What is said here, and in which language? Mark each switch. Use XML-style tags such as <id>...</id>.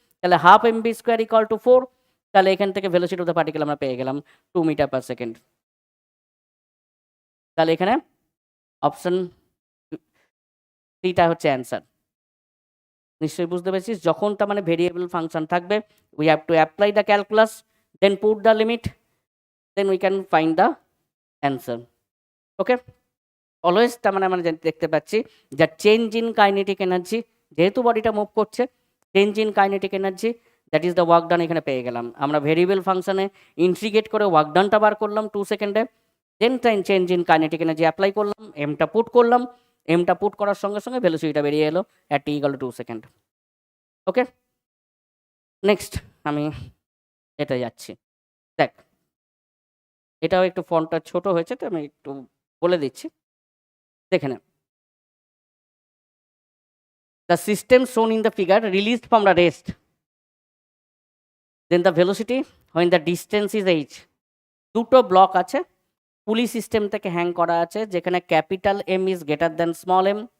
<bn>তাহলে half mv square equal to 4। তাহলে এখান থেকে ভেলোসিটি অফ দ্য পার্টিকেল আমরা পেয়ে গেলাম 2 মিটার পার সেকেন্ড। তাহলে এখানে অপশন 3টা হচ্ছে অ্যান্সার। নিশ্চয়ই বুঝতে পেরেছিস, যখন তার মানে ভেরিয়েবল ফাংশন থাকবে,</bn> <en>We have to apply the calculus, then put the limit. then we can find the answer.</en> <bn>Okay, always তার মানে আমরা দেখতে পাচ্ছি যে চেঞ্জ ইন কাইনেটিক এনার্জি, যেহেতু বডিটা মুভ করছে, change in kinetic energy</bn> <en>that is the work done</en> <bn>এখানে পেয়ে গেলাম। আমরা ভেরিয়েবল ফাংশনে ইন্টিগ্রেট করে ওয়ার্ক ডানটা বার করলাম 2 সেকেন্ডে, দেন change in kinetic energy apply করলাম, এমটা পুট করলাম, এমটা পুট করার সঙ্গে সঙ্গে ভেলোসিটিটা বেরিয়ে এলো at T equal to 2 second. Okay, next আমি এটা যাচ্ছি। দেখ, এটাও একটু ফন্টটা ছোট হয়েছে, তো আমি একটু বলে দিচ্ছি, দেখে নেন।</bn> <en>The system shown in the figure released from the rest, then the velocity when the distance is h.</en> <bn>দুটো ব্লক আছে, পুলি সিস্টেম থেকে হ্যাং করা আছে, যেখানে capital M</bn> <en>is greater than</en> <bn>small M.</bn>